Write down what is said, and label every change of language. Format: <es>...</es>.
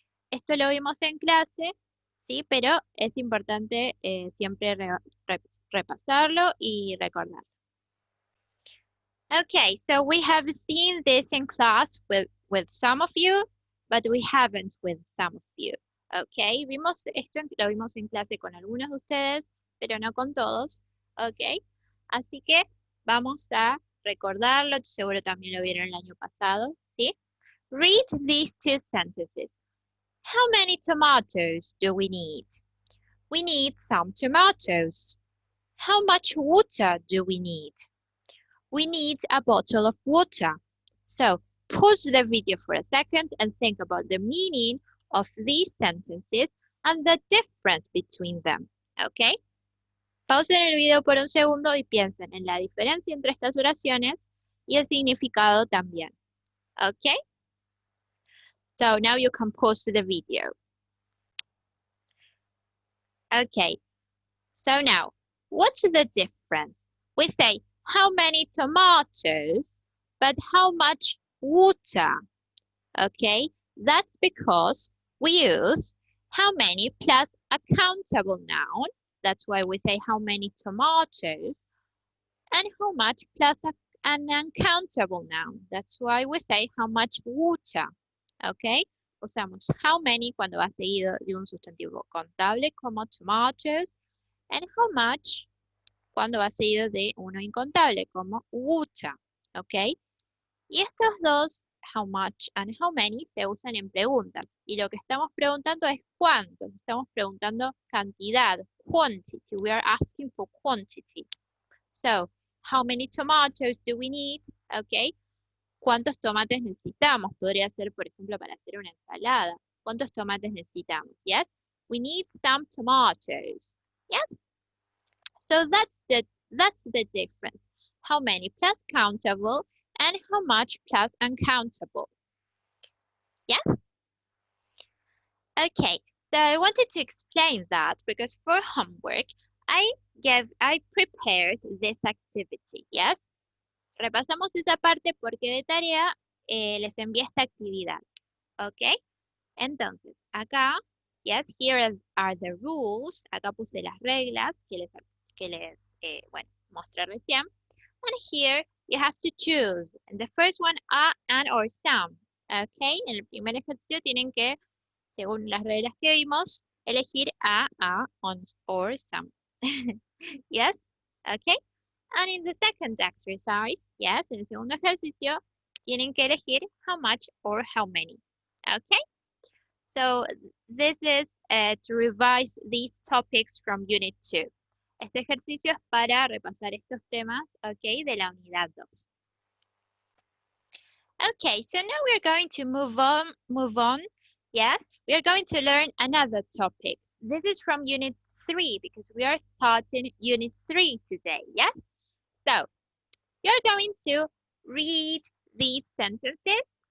<es>Esto lo vimos en clase, sí, pero es importante siempre repasarlo y recordarlo.</es> <en>Okay, so we have seen this in class with some of you, but we haven't with some of you.</en> <es>Okay, vimos esto, lo vimos en clase con algunos de ustedes, pero no con todos. Okay, así que vamos a recordarlo, seguro también lo vieron el año pasado, ¿sí?</es> <en>Read these two sentences. How many tomatoes do we need? We need some tomatoes. How much water do we need? We need a bottle of water. So pause the video for a second and think about the meaning of these sentences and the difference between them. Okay?</en> <es>Pausen el video por un segundo y piensen en la diferencia entre estas oraciones y el significado también.</es> <en>Okay? So now you can pause the video. Okay. So now, what's the difference? We say, how many tomatoes, but how much water? Okay, that's because we use how many plus a countable noun. That's why we say how many tomatoes, and how much plus an uncountable noun. That's why we say how much water.</en> <es>Okay, usamos</es> <en>how many</en> <es>cuando va seguido de un sustantivo contable como tomatoes,</es> <en>and how much</en> <es>cuando va seguido de uno incontable como water, ¿ok? Y estos dos,</es> <en>how much and how many,</en> <es>se usan en preguntas. Y lo que estamos preguntando es cuánto. Estamos preguntando cantidad, quantity.</es> <en>We are asking for quantity. So, how many tomatoes do we need?</en> <es>¿Ok? ¿Cuántos tomates necesitamos? Podría ser, por ejemplo, para hacer una ensalada. ¿Cuántos tomates necesitamos?</es> <en>Yes? We need some tomatoes. Yes? So that's the difference. How many plus countable and how much plus uncountable. Yes? Okay, so I wanted to explain that because for homework, I prepared this activity, yes?</en> <es>Repasamos esa parte porque de tarea les envié esta actividad, ¿ok? Entonces, acá,</es> <en>yes, here are the rules.</en> <es>Acá puse las reglas que les bueno, mostré recién.</es> <en>And here you have to choose. The first one, a, an, or some.</en> <es>Okay, en el primer ejercicio tienen que, según las reglas que vimos, elegir</es> <en>a, on, or some. Yes, okay. And in the second exercise, yes,</en> <es>en el segundo ejercicio, tienen que elegir</es> <en>how much or how many. Okay. So this is to revise these topics from Unit 2.</en> <es>Este ejercicio es para repasar estos temas, ok, de la unidad 2.</es> <en>Okay, so now we're going to move on. Yes, we are going to learn another topic. This is from Unit 3 because we are starting Unit 3 today. Yes? So, you're going to read these sentences.</en>